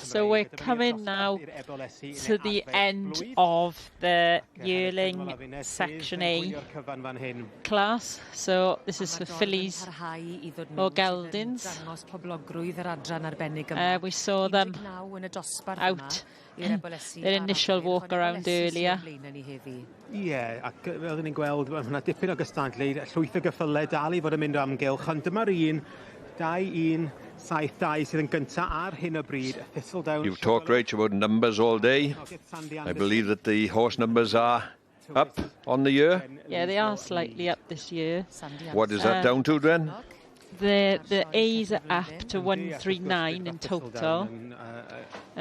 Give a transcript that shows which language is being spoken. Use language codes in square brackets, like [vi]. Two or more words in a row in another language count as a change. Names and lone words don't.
[en] So we're coming now to the end of the yearling Section A class. So this is for fillies or geldings. We saw them out their initial walk around earlier. [cy] Ac fel ni'n gweld, mae yna dipyn o gystadlu, llwyth o gyffylau dal I fod yn mynd o amgylch, ond dyma'r 1-2-7-2 sydd yn gyntaf ar hyn o bryd, Thistledown. [en] You've talked, Rach, about numbers all day. I believe that the horse numbers are up on the year. Yeah, they are slightly up this year. What is that down to, then? The A's are up to 139 in total.